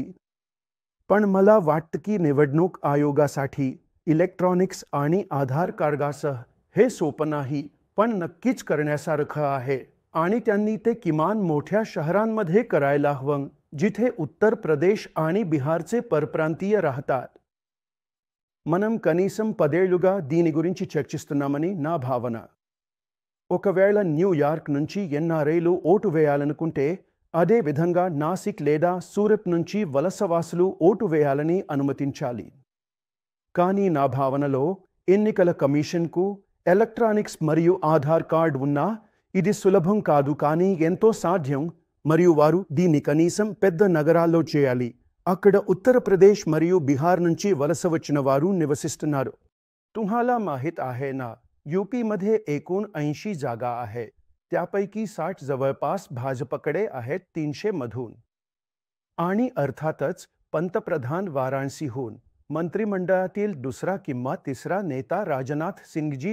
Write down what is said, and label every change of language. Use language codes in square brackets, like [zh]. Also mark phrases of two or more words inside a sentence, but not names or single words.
[mr] पण मला वाटतं की निवडणूक आयोगासाठी इलेक्ट्रॉनिक्स आणि आधार कार्डासह हे सोपं नाही, पण नक्कीच करण्यासारखं आहे आणि त्यांनी ते किमान मोठ्या शहरांमध्ये करायला हवं जिथे उत्तर प्रदेश आणि बिहारचे परप्रांतीయ రాహతాత్. [te] మనం కనీసం 10 ఏళ్లుగా దీని గురించి చర్చిస్తున్నామని నా భావన. ఒకవేళ న్యూయార్క్ నుంచి ఎన్ఆర్ఐలు ఓటు వేయాలనుకుంటే అదే విధంగా నాసిక్ లేదా సూరత్ నుంచి వలసవాసులు ఓటు వేయాలని అనుమతించాలి. కానీ నా భావనలో ఎన్నికల కమిషన్కు ఎలక్ట్రానిక్స్ మరియు ఆధార్ కార్డ్ ఉన్నా ఇది సులభం కాదు, కానీ ఎంతో సాధ్యం. మరియు వారు దీన్ని కనీసం పెద్ద నగరాల్లో చేయాలి. అక్కడ ఉత్తరప్రదేశ్ మరియు బిహార్ నుంచి వలస వచ్చిన వారు నివసిస్తున్నారు. [mr] तुम्हाला माहित आहे ना, यूपीमध्ये एकूण 80 जागा आहेत. त्यापैकी 60 जवळपास भाजपकडे आहेत 300 मधून. आणि अर्थातच पंतप्रधान वाराणसीहून, मंत्रिमंडळातील दुसरा किंवा तिसरा नेता राजनाथ सिंगजी